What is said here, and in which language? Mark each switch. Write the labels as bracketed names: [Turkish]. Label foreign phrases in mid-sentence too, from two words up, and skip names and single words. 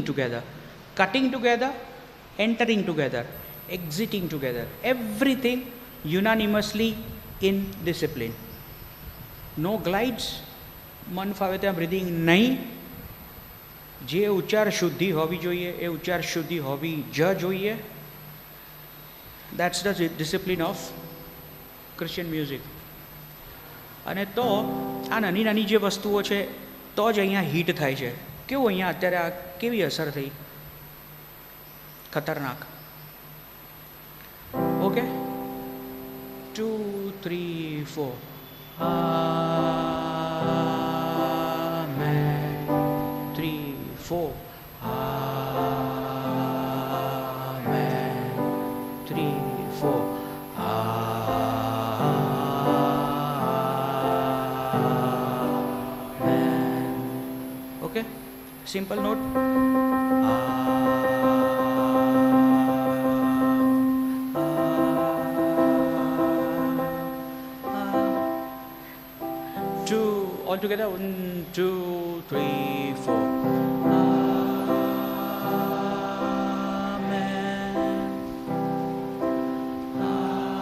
[English] together, cutting together, entering together, exiting together, everything unanimously in discipline. No glides, [Gujarati] મન ફાવે ત્યાં બ્રીધિંગ નહીં. જે ઉચ્ચાર શુદ્ધિ હોવી જોઈએ એ ઉચ્ચાર શુદ્ધિ હોવી જ જોઈએ. [English] That's the discipline of Christian music. [Gujarati] અને તો આ નાની નાની જે વસ્તુઓ છે તો જ અહીંયા હિટ થાય છે. કેવું અહીંયા અત્યારે આ કેવી અસર થઈ, ખતરનાક. [English] ઓકે, 2, 3, 4. Amen. 3, 4. Amen. 3, 4. Amen. Okay, simple note. All together, 1, 2, 3, 4. Amen.